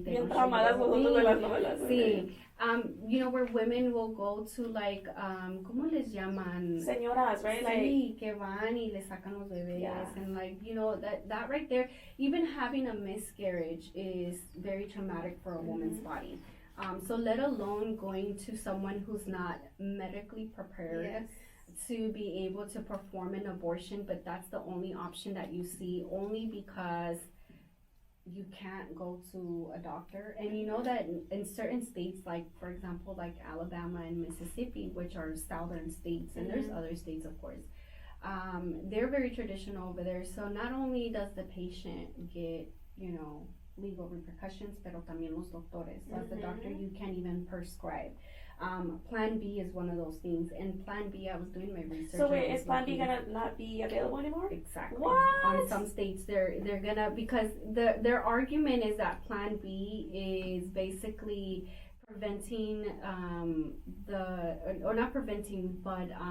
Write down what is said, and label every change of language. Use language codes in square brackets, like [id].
[es] Bien traumadas nosotros de las novelas. Sí. [en] Where women will go to, like, [es] ¿cómo les llaman? Señoras, [en] right? [es] Sí, que van y les sacan los bebés. [en] Yeah. And, like, that right there, even having a miscarriage is very traumatic for a woman's body. So let alone going to someone who's not medically prepared to be able to perform an abortion, but that's the only option that you see, only because you can't go to a doctor. And you know that in certain states, like, for example, like Alabama and Mississippi, which are southern states, and there's other states, of course, they're very traditional over there. So not only does the patient get, legal repercussions, [es] pero también los doctores. [en] So as the doctor, you can't even prescribe. Plan B is one of those things, and Plan B, I was doing my research. So wait, is Plan B gonna not be available anymore? Exactly. What? On some states, they're gonna, because their argument is that Plan B is basically preventing not preventing, but